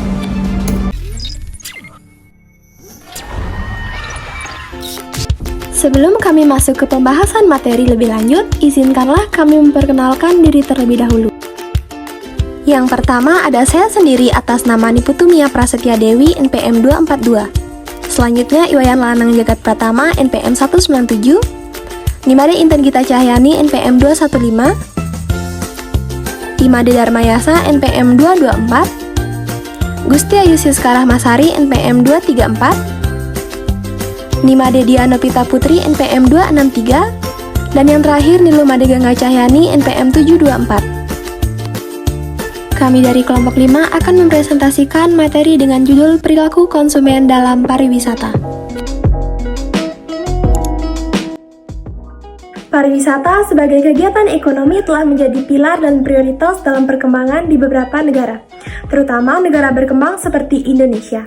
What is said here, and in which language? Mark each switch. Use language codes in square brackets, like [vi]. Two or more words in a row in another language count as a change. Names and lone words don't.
[id] Sebelum kami masuk ke pembahasan materi lebih lanjut, izinkanlah kami memperkenalkan diri terlebih dahulu. Yang pertama ada saya sendiri atas nama Niputumia Prasetya Dewi NPM 242. Selanjutnya Iwayan Lanang Jagat Pratama NPM 197, Nimade Inten Gita Cahyani NPM 215, Imade Darmayasa NPM 224, Gusti Ayu Siskarah Masari NPM 234, Nimade Diana Pita Putri NPM 263, dan yang terakhir Nilumade Gangga Cahyani NPM 724. Kami dari kelompok 5 akan mempresentasikan materi dengan judul Perilaku Konsumen dalam Pariwisata. Pariwisata sebagai kegiatan ekonomi telah menjadi pilar dan prioritas dalam perkembangan di beberapa negara, terutama negara berkembang seperti Indonesia.